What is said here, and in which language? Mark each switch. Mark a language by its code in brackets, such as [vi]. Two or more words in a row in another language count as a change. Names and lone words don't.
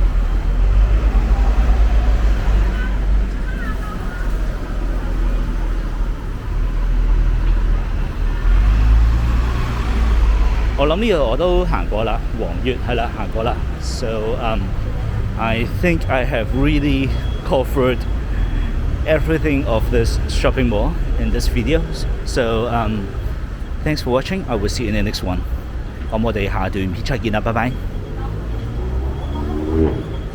[yue] 我諗呢度我都行過啦，黃悅係啦，行過啦。 [en] So I think I have really covered everything of this shopping mall in this video. So thanks for watching. I will see you in the next one. [yue] 咁我哋下段片再見啦，拜拜。